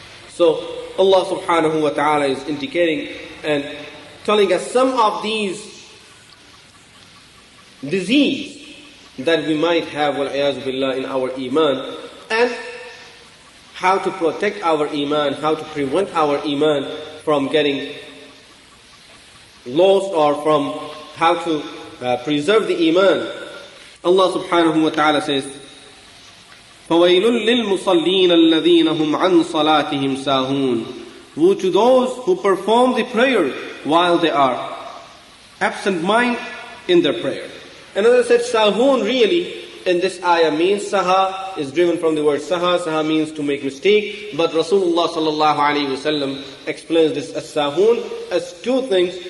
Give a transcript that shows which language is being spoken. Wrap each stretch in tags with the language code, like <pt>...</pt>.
<en>So Allah subhanahu wa ta'ala is indicating and telling us some of these disease that we might have, wal-iyāzu billah, in our iman, and how to protect our iman, how to prevent our iman from getting lost, or from how to preserve the iman.</en> <ar>Allah subhanahu wa ta'ala says, فَوَيْلٌ لِلْمُصَلِّينَ الَّذِينَ هُمْ عَنْ صَلَاتِهِمْ سَاهُونَ.</ar> <en>Woe to those who perform the prayer while they are absent-minded in their prayer. And as I said, sahun really in this ayah means, saha is driven from the word saha. Saha means to make mistake. But Rasulullah sallallahu alaihi wasallam explains this as sahun as two things.</en>